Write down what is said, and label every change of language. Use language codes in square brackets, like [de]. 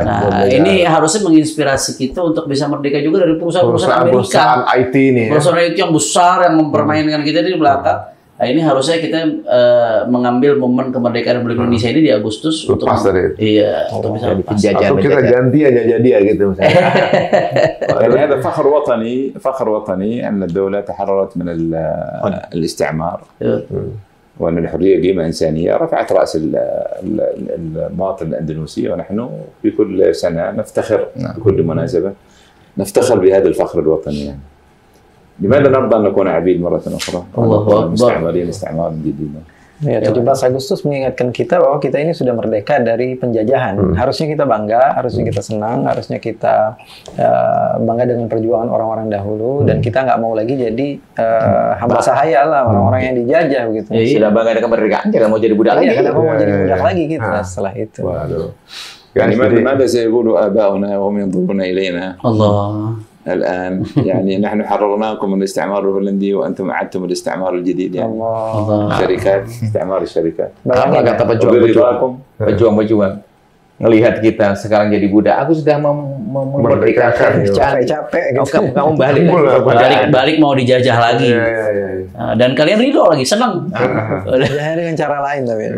[id] Nah, ini harusnya menginspirasi kita untuk bisa merdeka juga dari perusahaan-perusahaan Amerika. Perusahaan IT ini. Perusahaan IT yang besar yang mempermainkan kita di belakang. Nah, ini harusnya kita mengambil momen kemerdekaan Republik Indonesia ini di Agustus untuk untuk bisa lepas. Atau kita ganti aja jadi ya gitu misalnya. [ar] يعني هذا فخر وطني أن الدولة تحررت من الاستعمار وأن الحرية قيمة إنسانية رفعت رأس المواطن الأندونيسي ونحن في كل سنة نفتخر بكل مناسبة نفتخر بهذا الفخر الوطني يعني. لماذا نرضى أن نكون عبيد مرة أخرى؟ مستعمرين استعمار جديدا. [id] Ya, 17 Agustus mengingatkan kita bahwa kita ini sudah merdeka dari penjajahan. Harusnya kita bangga, harusnya kita senang, harusnya kita bangga dengan perjuangan orang-orang dahulu, dan kita nggak mau lagi jadi hamba sahaya lah, orang-orang yang dijajah begitu. Sudah bangga dengan kemerdekaan, jangan mau jadi budak lagi. Kenapa mau jadi budak lagi kita setelah itu? Waduh. [ar] يعني ماذا سيقول آباؤنا وهم ينظرون إلينا Allah. الآن يعني نحن حررناكم من الاستعمار الهولندي وأنتم أعدتم الاستعمار الجديد يعني شركات استعمار الشركات. [id] Apa kata pejuang-pejuang ngelihat kita sekarang jadi budak, aku sudah memerdekakan, capek-capek gitu. Kamu balik mau dijajah lagi. Dan kalian ridho lagi, senang. Dijajah dengan cara lain tapi.